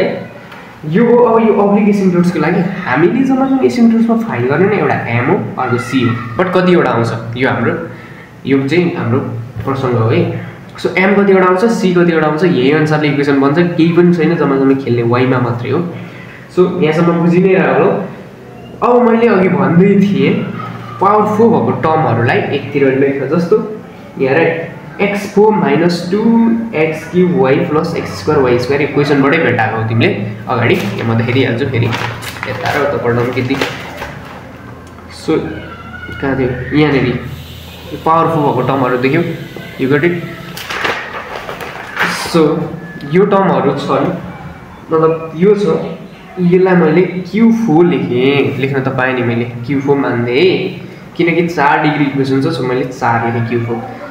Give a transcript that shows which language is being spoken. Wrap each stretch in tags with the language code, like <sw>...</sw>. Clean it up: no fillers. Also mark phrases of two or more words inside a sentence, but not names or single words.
<ne>यो अब यो</ne> <en>oblique asymptotesको</en> <ne>लागि हामीले जम्मा एसिम्प्टोट्समा फाइन्ड गर्ने नै एउटा m हो, अर्को c हो, बट कतिवटा आउँछ यो चाहिँ हाम्रो प्रसङ्ग हो है। सो m कतिवटा आउँछ c कतिवटा आउँछ यही अनुसारले इक्वेसन बन्छ केही पनि छैन जम्मा खेल्ने y मा मात्रै हो सो यहाँसम्म बुझि नै रह्यो अब मैले अघि भन्दै थिएँ पावरफुल भएको टर्महरुलाई एकतिर लेख्न जस्तो यहाँ x4 - 2x³ y + x² y² इक्वेसनबाटै भेटाएको हो तिमीले अगाडि म त हेरिहाल्छु फेरि यता र उता पढ्न केही सो कहाँ थियो यहाँनेरि पावरफुल भएको टर्महरु देख्यौ</ne> <en>you got it</en> <ne>सो यो टर्महरु छन् मतलब यो छ यसलाई मैले q4 लेख्न त पाएँ नि मैले q4 मान्दै किनकि 4</ne> <en>degree equation</en> <ne>छ मैले 4 लेखेँ q4</ne>